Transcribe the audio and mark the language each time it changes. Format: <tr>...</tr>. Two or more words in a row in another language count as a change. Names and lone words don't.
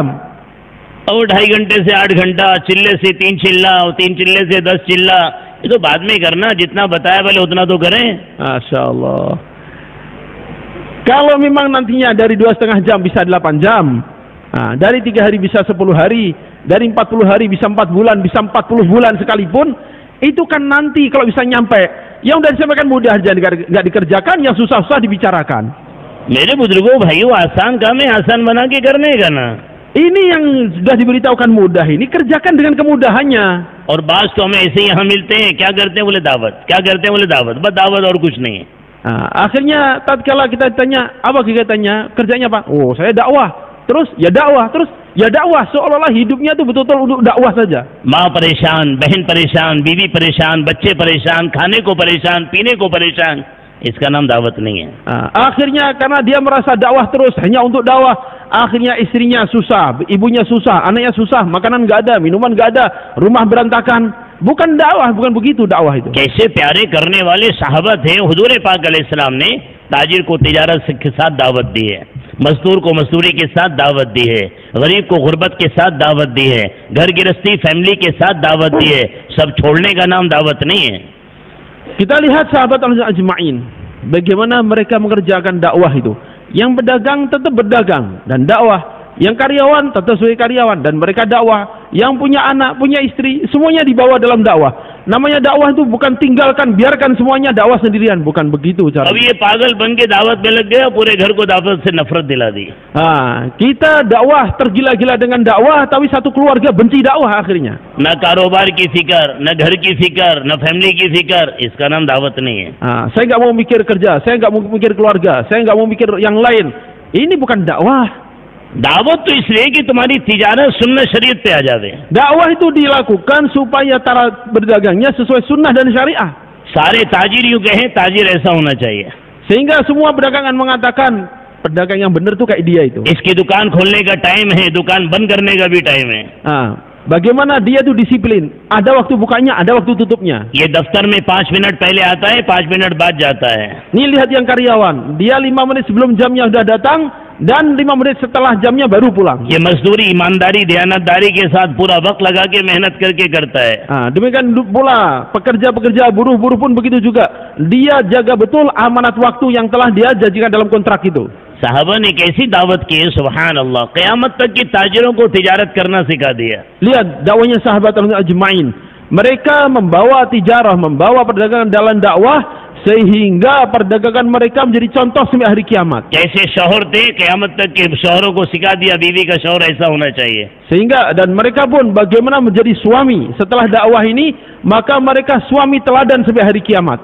<hi>और 2.5 घंटे से 8 घंटा, चिल्ले से 3 चिल्ला, 3 चिल्ले से 10 चिल्ला, ये तो बाद में करना. जितना बताया पहले उतना तो करें.</hi> <ar>ما شاء الله.</ar> <id>Kalau memang nantinya dari 2,5 jam bisa 8 jam, dari 3 hari bisa 10 hari, dari 40 hari bisa 4 bulan, bisa 40 bulan sekalipun, itu kan nanti kalau bisa nyampe. Yang udah disampaikan mudah aja nggak dikerjakan, yang susah-susah dibicarakan.</id> <hi>मेरे बुजुर्गों भाइयों, आसान काम है, आसान बना के करने का ना.</hi> <id>Ini yang sudah diberitahukan mudah, ini kerjakan dengan kemudahannya.</id> <hi>और बास तो हमें ऐसे ही यहाँ मिलते हैं, क्या करते हैं बोले दावत, क्या करते हैं बोले दावत, बस दावत और कुछ नहीं.</hi> <id>Akhirnya tatkala kita tanya apa kegiatannya, kerjanya apa? Oh, saya dakwah. Terus ya dakwah, terus ya dakwah, seolah-olah hidupnya itu betul-betul untuk dakwah saja.</id> <hi>माँ परेशान, बहन परेशान, बीवी परेशान, बच्चे परेशान, खाने को परेशान, पीने को परेशान. इसका नाम दावत नहीं है।</hi> <id>Akhirnya karena dia merasa dakwah terus hanya untuk dakwah, akhirnya istrinya susah, ibunya susah, anaknya susah, makanan nggak ada, minuman nggak ada, rumah berantakan. Bukan dakwah, bukan begitu dakwah itu.</id> <hi>कैसे प्यारे करने वाले साहबा थे, हुजूर पाक अलैहिस्सलाम ने ताजिर को तिजारत के साथ दावत दी है, मजदूर को मजदूरी के साथ दावत दी है, गरीब को गुर्बत के साथ दावत दी है, घर गृहस्थी फैमिली के साथ दावत दी है। सब छोड़ने का नाम दावत नहीं है।</hi> <id>Kita lihat sahabat ajma'in, bagaimana mereka mengerjakan dakwah itu. Yang berdagang tetap berdagang dan dakwah. Yang karyawan tetap sebagai karyawan dan mereka dakwah. Yang punya anak, punya istri, semuanya dibawa dalam dakwah. Namanya dakwah itu bukan tinggalkan, biarkan semuanya dakwah sendirian, bukan begitu cara.</id> <hi>अब ये पागल बन के दावत में लग गया, पूरे घर को दावत से नफरत दिला दी।</hi> <id>Kita dakwah tergila-gila dengan dakwah, tapi satu keluarga benci dakwah akhirnya.</id> <hi>न कारोबार की फिकर, न घर की फिकर, न फैमिली की फिकर, इसका नाम दावत नहीं है।</hi> <id>Saya nggak mau mikir kerja, saya nggak mau mikir keluarga, saya nggak mau mikir yang lain. Ini bukan dakwah.</id> <hi>दावत तो इसलिए कि तुम्हारी तिजारत सुन्नत शरीयत पे आ जावे।</hi> <id>Dakwah itu dilakukan supaya cara berdagangnya sesuai sunnah dan syariah.</id> <hi>सारे ताजिर यूं कहें, ताजिर ऐसा होना चाहिए।</hi> <id>Sehingga semua pedagangan mengatakan pedagang yang benar tuh kayak dia itu.</id> <hi>इसकी दुकान खोलने का टाइम है, दुकान बंद करने का भी टाइम है।</hi> <id>Bagaimana dia tuh disiplin. Ada waktu bukanya, ada waktu tutupnya.</id> <hi>ये दफ्तर में 5 मिनट पहले आता है, 5 मिनट बाद जाता है।</hi> <id>Nih lihat yang karyawan, dia 5 menit sebelum jamnya sudah datang dan 5 menit setelah jamnya baru pulang.</id> <hi>ये मजदूरी ईमानदारी दयानतदारी के साथ पूरा वक्त लगा के मेहनत करके करता है।</hi> <id>Demikian pula pekerja-pekerja buruh-buruh pun begitu juga. Dia jaga betul amanat waktu yang telah dia janjikan dalam kontrak itu.</id> <hi>साहबा ने कैसी दावत की है,</hi> <ar>سبحان الله.</ar> <hi>क़यामत तक की ताजिरों को तिजारत करना सिखा दिया।</hi> <id>Lihat dakwahnya sahabat ajma'in. Mereka membawa tijarah, membawa perdagangan dalam dakwah sehingga perdagangan mereka menjadi contoh sampai hari kiamat.</id> <hi>कैसे शौहर थे, क़यामत तक के शौहरों को सिखा दिया बीवी का शौहर ऐसा होना चाहिए।</hi> <id>Sehingga dan mereka pun bagaimana menjadi suami setelah dakwah ini, maka mereka suami teladan sampai hari kiamat.</id>